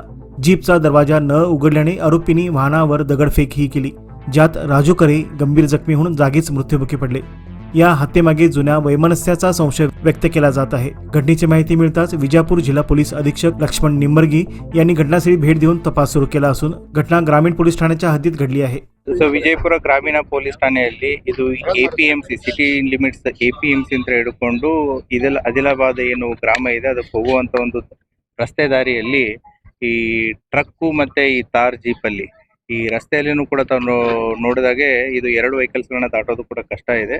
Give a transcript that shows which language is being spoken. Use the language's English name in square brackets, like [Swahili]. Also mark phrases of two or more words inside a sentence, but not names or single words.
[Marathi] जीपचा दरवाजा न उघडल्याने आरोपींनी वाहनावर दगडफेकही केली, ज्यात राजू करे गंभीर जखमी होऊन जागीच मृत्युमुखी पडले। या हत्येमागे जुन्या वैमनस्याचा संशय व्यक्त केला जात आहे। घटनेची माहिती मिळताच विजापूर जिल्हा पोलीस अधीक्षक लक्ष्मण निंबर्गी यांनी घटनास्थळी भेट देऊन तपास सुरू केला असून घटना ग्रामीण पोलीस ठाण्याच्या हद्दीत घडली आहे। [Kannada] ವಿಜಯಪುರ ಗ್ರಾಮೀಣ ಪೊಲೀಸ್ ಠಾಣೆಯಲ್ಲಿ ಇದು APMC [English] city limits [Kannada] APMC ಅಂತ ಹಿಡ್ಕೊಂಡು ಆದಿಲಾಬಾದ್ ಏನು ಗ್ರಾಮ ಇದೆ ಅದಕ್ಕೆ ಹೋಗುವಂತ ಒಂದು ರಸ್ತೆ ದಾರಿಯಲ್ಲಿ ಈ ಟ್ರಕ್ಕು ಮತ್ತೆ ಈ ತಾರ್ ಜೀಪ್ ಅಲ್ಲಿ ಈ ರಸ್ತೆಯಲ್ಲಿನೂ ಕೂಡ ತಾನು ನೋಡಿದಾಗೆ ಇದು 2 ವೆಹಿಕಲ್ಸ್ ಗಳನ್ನ ದಾಟೋದು ಕೂಡ ಕಷ್ಟ ಇದೆ।